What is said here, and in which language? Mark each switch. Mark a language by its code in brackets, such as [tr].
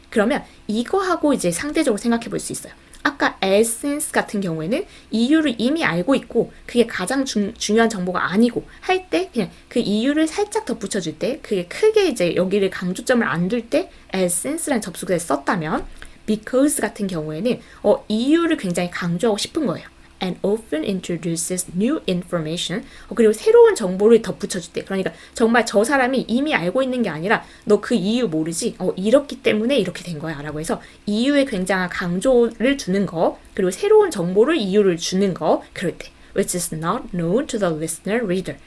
[ko] 그러면 이거하고 이제 상대적으로 생각해 볼 수 있어요. 아까 as since 같은 경우에는 이유를 이미 알고 있고 그게 가장 중요한 정보가 아니고 할 때 그냥 그 이유를 살짝 덧붙여줄 때 그게 크게 이제 여기를 강조점을 안 둘 때 as since라는 접속사를 썼다면 because 같은 경우에는 이유를 굉장히 강조하고 싶은 거예요. [en] and often introduces new information. [ko] 그리고 새로운 정보를 덧붙여줄 때 그러니까 정말 저 사람이 이미 알고 있는 게 아니라 너 그 이유 모르지? 이렇기 때문에 이렇게 된 거야 라고 해서 이유에 굉장한 강조를 두는 거 그리고 새로운 정보를 이유를 주는 거 그럴 때 [en] which is not known to the listener reader.